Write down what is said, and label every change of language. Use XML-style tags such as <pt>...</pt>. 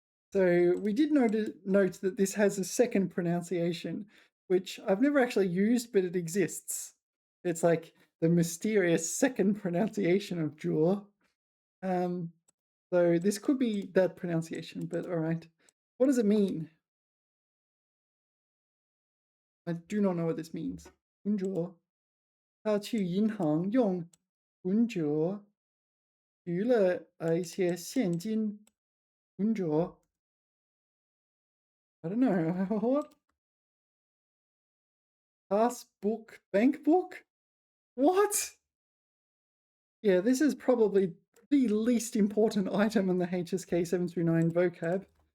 <en>So we did note that this has a second pronunciation, which I've never actually used, but it exists. It's like the mysterious second pronunciation of jaw. So this could be that pronunciation, but all right. What does it mean? I do not know what this means.</en> <zh>存着，他去银行用存折取了一些现金。</zh> <en>存折 I don't know. What? Passbook? Bank book? What? Yeah, this is probably the least important item in the HSK 739 vocab.</en>